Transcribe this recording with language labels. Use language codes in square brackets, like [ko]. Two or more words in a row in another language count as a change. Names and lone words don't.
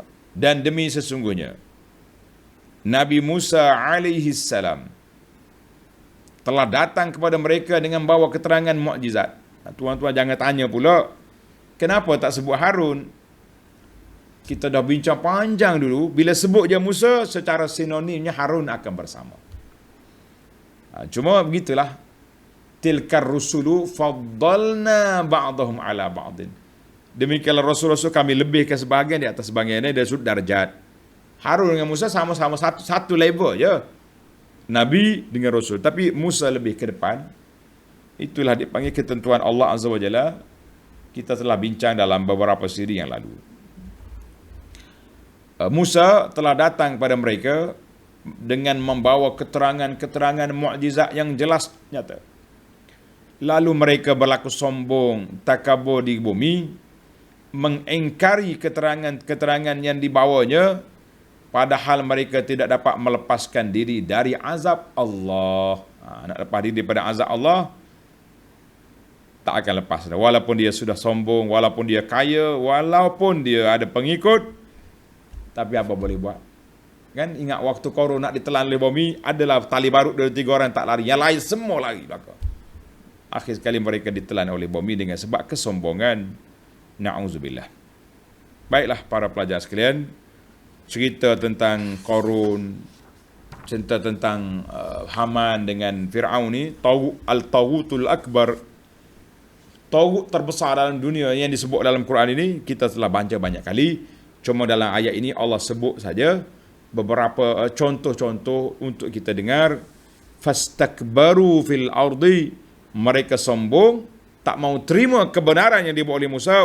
[ms] Dan demi sesungguhnya Nabi Musa [ar] عليه السلام [ms] telah datang kepada mereka dengan bawa keterangan mukjizat. Tuan-tuan jangan tanya pula, kenapa tak sebut Harun? Kita dah bincang panjang dulu. Bila sebut je Musa, secara sinonimnya Harun akan bersama. Cuma begitulah. [ar] تلك الرسل فضلنا بعضهم على بعض. [ms] Demikianlah Rasul-Rasul kami lebihkan sebahagian di atas sebahagian ini dari sudut darjat. Harun dengan Musa sama-sama satu level je. Nabi dengan Rasul. Tapi Musa lebih ke depan. Itulah dipanggil ketentuan Allah [ar] عز وجل. [ms] Kita telah bincang dalam beberapa siri yang lalu. Musa telah datang kepada mereka dengan membawa keterangan-keterangan mukjizat yang jelas nyata. Lalu mereka berlaku sombong, takabur di bumi, mengingkari keterangan-keterangan yang dibawanya, padahal mereka tidak dapat melepaskan diri dari azab Allah. Nak lepas diri daripada azab Allah, tak akan lepas. Walaupun dia sudah sombong, walaupun dia kaya, walaupun dia ada pengikut, tapi apa boleh buat? Kan ingat waktu Qarun nak ditelan oleh bumi, adalah tali barut dari 3 orang tak lari, yang lain semua lari belakang. Akhir sekali mereka ditelan oleh bumi dengan sebab kesombongan. Na'udzubillah. Baiklah para pelajar sekalian, cerita tentang Qarun, cerita tentang Haman dengan Fir'aun ni, [ar] الطاغوت الأكبر, [ms] taghut terbesar dalam dunia yang disebut dalam Quran ini, kita telah baca banyak kali. Cuma dalam ayat ini Allah sebut saja beberapa contoh-contoh untuk kita dengar. [ar] فاستكبروا في الأرض, [ms] mereka sombong, tak mau terima kebenaran yang dibawa oleh Musa.